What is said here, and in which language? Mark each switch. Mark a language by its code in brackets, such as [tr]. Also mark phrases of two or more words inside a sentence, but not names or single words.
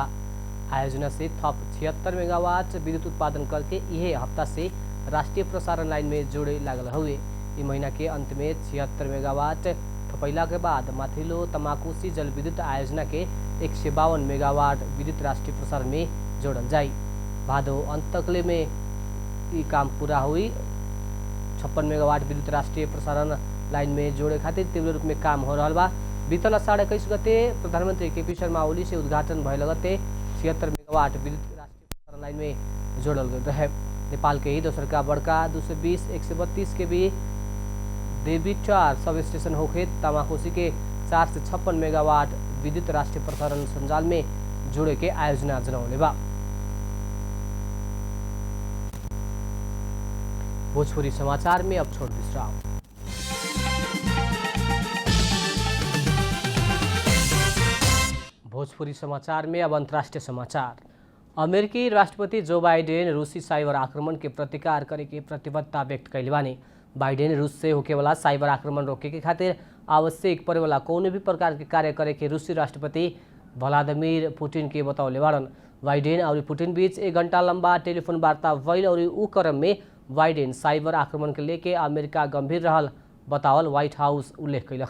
[bho] आयोजना से थप 76 मेगावाट विद्युत उत्पादन करके यह हफ्ता से राष्ट्रीय प्रसारण लाइन में जोड़े लागल हुए। इस महीना के अंत में 76 मेगावाट थपैला के बाद माथिल्लो तमाकुसी जल विद्युत आयोजना के 152 मेगावाट विद्युत राष्ट्रीय प्रसारण में जोड़ल जाई। भादो अंत तकले में ये काम पूरा हुई। 56 मेगावाट विद्युत राष्ट्रीय प्रसारण लाइन में जोड़े खातिर तीव्र रूप में काम हो रहा बा। बीतल 21 गते प्रधानमंत्री केपी शर्मा ओली से उद्घाटन भय लगते 76 मेगावाट विद्युत राष्ट्रीय प्रसारण लाइन में जोड़ल गए रहे। नेपाल के ही दोसर का बड़का 220-132 के भी देवी 4 सब स्टेशन होके तमाकुसी के 4 से 56 मेगावाट विद्युत राष्ट्रिय प्रसारण सञ्जाल में जोड़े के आयोजना जनौले बा। भोजपुरी समाचार में अब छोड़ विश्राम। भोजपुरी समाचार में अब अंतर्राष्ट्रीय समाचार। अमेरिकी राष्ट्रपति जो बाइडेन रूसी साइबर आक्रमण के प्रतिकार करे के प्रतिबद्धता व्यक्त कैले बानी। बाइडेन रूस से होके वाला साइबर आक्रमण रोके के खातिर आवश्यक पड़े वाला कोनो भी प्रकार के कार्य करे के रूसी राष्ट्रपति व्लादिमीर पुतिन के बतौले बाड़न। बाइडेन और पुतिन बीच 1 घंटा लंबा टेलीफोन वार्ता भइल और ऊ क्रम में बाइडेन साइबर आक्रमण के लेके अमेरिका गंभीर रहल बतावल व्हाइट हाउस उल्लेख कैलक।